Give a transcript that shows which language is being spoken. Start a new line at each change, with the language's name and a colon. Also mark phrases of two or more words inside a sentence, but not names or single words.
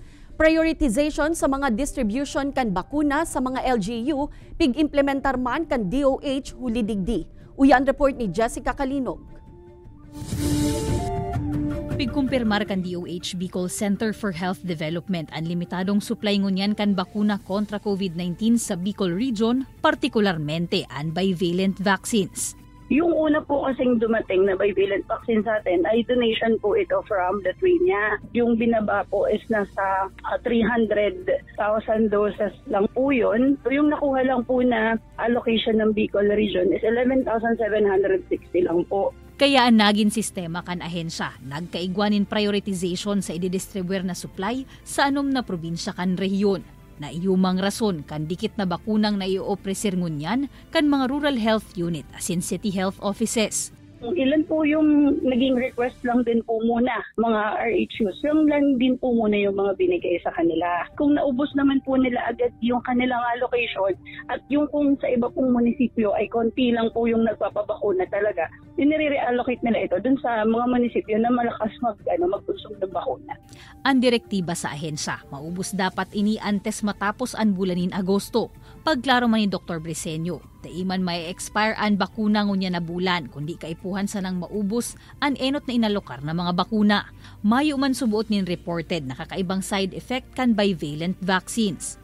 Bikol: Prioritization sa mga distribution kan bakuna sa mga LGU, pig-implementar man kan DOH hulidigdi. Uyan report ni Jessica Kalinog. Pigkumpirmar kan DOH Bicol Center for Health Development ang limitadong supply ngunyan kan bakuna kontra COVID-19 sa Bicol Region, partikularmente ang
English: bivalent vaccines.
Filipino: Yung una po kasing dumating na
English: bivalent vaccine
Filipino: sa atin ay donation po ito
English: from Lithuania.
Filipino: Yung binaba po is nasa 300,000 doses lang po yun. So yung nakuha lang po na allocation ng Bicol Region is 11,760 lang po.
Bikol: Kaya ang naging sistema kan ahensya, nagkaigwanin prioritization sa ididistribuer na supply sa anom na probinsya kan rehiyon. Na iyumang rason kan dikit na bakunang na i-opresir ngunyan kan mga
English: rural health unit
Bikol: asin
English: city health offices.
Filipino: Ilan po yung naging request lang din po muna, mga RHUs. Yung lang din po muna yung mga binigay sa kanila. Kung naubos naman po nila agad yung kanilang allocation at yung kung sa iba pong munisipyo ay konti lang po yung nagpapabakuna talaga, yun nire-reallocate nila ito dun sa mga munisipyo na malakas mag-consume ng bakuna.
Bikol: Ang direktiba sa ahensya, maubos dapat ini antes matapos ang bulanin Agosto. Pagklaro man ni Dr. Briseño, daiman may expire ang bakuna ngunya na bulan, kundi kaipuhan sa nang maubos ang enot na inalokar na mga bakuna. Mayo man subuot nin reported na kakaibang side effect kan
English: bivalent vaccines.